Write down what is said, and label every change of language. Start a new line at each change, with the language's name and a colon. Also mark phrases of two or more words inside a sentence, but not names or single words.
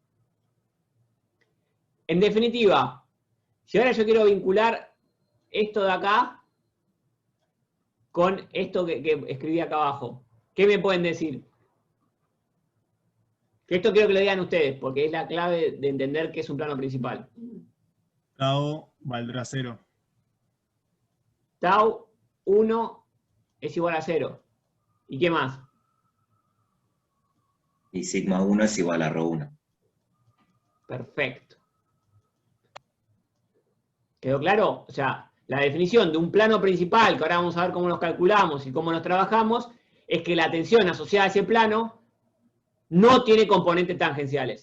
Spanish: En definitiva, si ahora yo quiero vincular esto de acá con esto que escribí acá abajo, ¿qué me pueden decir? Esto quiero que lo digan ustedes, porque es la clave de entender qué es un plano principal. Tau valdrá 0. Tau 1 es igual a 0. ¿Y qué más? Y sigma 1 es igual a rho 1. Perfecto. ¿Quedó claro? O sea, la definición de un plano principal, que ahora vamos a ver cómo nos calculamos y cómo nos trabajamos, es que la tensión asociada a ese plano no tiene componentes tangenciales.